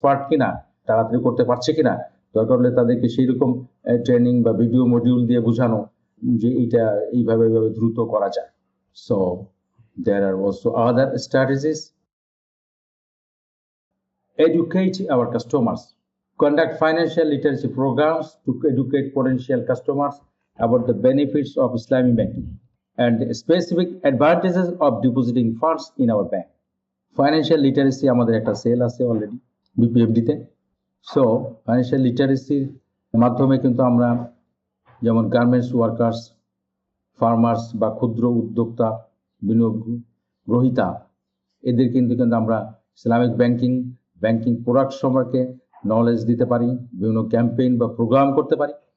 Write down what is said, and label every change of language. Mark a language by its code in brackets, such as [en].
[bn] Expert কিনা, তাড়াতাড়ি করতে পারছে কিনা, দরকার হলে তাদেরকে সেই রকম ট্রেনিং বা ভিডিও মডিউল দিয়ে বোঝানো যে এটা এইভাবে এইভাবে দ্রুত করা যায়। [en] So there are also other strategies. Educate our customers. Conduct financial literacy programs to educate potential customers about the benefits of Islamic banking and the specific advantages of depositing funds in our bank. [bn] Financial literacy আমাদের একটা sell আছে already বিপিএফডি তে। So financial লিটারেসির মাধ্যমে কিন্তু আমরা যেমন garments workers, farmers বা ক্ষুদ্র উদ্যোক্তা, বিনিয়োগ গ্রহীতা, এদের কিন্তু আমরা ইসলামিক ব্যাংকিং প্রোডাক্ট সম্পর্কে নলেজ দিতে পারি, বিভিন্ন ক্যাম্পেইন বা প্রোগ্রাম করতে পারি।